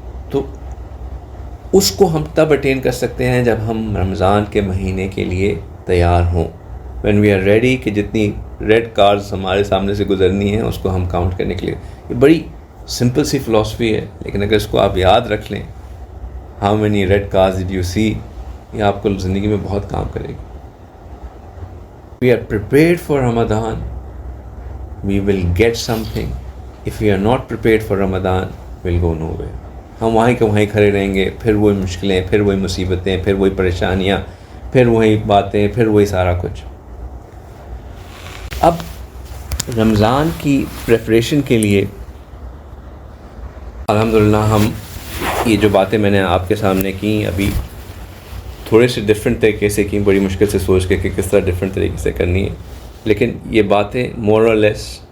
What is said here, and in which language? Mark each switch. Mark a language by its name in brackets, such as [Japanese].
[Urdu] تو اس کو ہم تب اٹین کر سکتے ہیں جب ہم رمضان کے مہینے کے لیے تیار ہوں, [English] when we are ready, [Urdu] کہ جتنی ریڈ کارز ہمارے سامنے سے گزرنی ہیں اس کو ہم کاؤنٹ کرنے کے لیے. یہ بڑی سمپل سی فلاسفی ہے, لیکن اگر اس کو آپ یاد رکھ لیں, [English] how many red cars did you see, [Urdu] یہ آپ کو زندگی میں بہت کام کرے گی. [English] We are prepared for Ramadan, we will get something. If we are not prepared for Ramadan, we'll go nowhere. [Urdu] ہم وہیں کے وہیں کھڑے رہیں گے, پھر وہی مشکلیں, پھر وہی مصیبتیں, پھر وہی پریشانیاں, پھر وہی باتیں, پھر وہی سارا کچھ. اب رمضان کی پریپریشن کے لیے الحمدللہ ہم یہ جو باتیں میں نے آپ کے سامنے کی ابھی تھوڑے سے ڈفرینٹ طریقے سے کی, بڑی مشکل سے سوچ کے کہ کس طرح ڈفرینٹ طریقے سے کرنی ہے, لیکن یہ باتیں مور اور لیس